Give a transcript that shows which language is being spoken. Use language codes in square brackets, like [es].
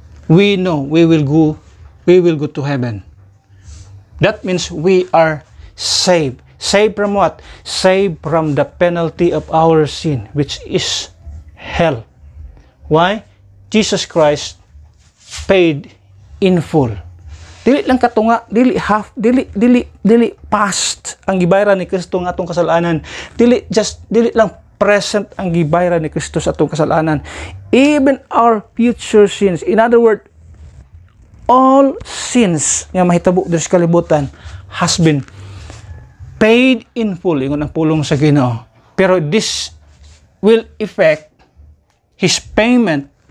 [en] We know we will go to heaven. That means we are saved. Saved from what? Saved from the penalty of our sin, which is hell. Why? Jesus Christ paid in full. [ceb] Dili lang katunga, dili half, dili past ang gibayran ni Kristo nga atong kasalanan. Dili lang present ang gibayran ni Kristo sa atong kasalanan. [en] Even our future sins. In other words, all sins [ceb] nga mahitabo sa kalibutan [en] has been paid in full. [ceb] Ingon ang pulong sa Ginoo. [en] Pero this will affect his payment.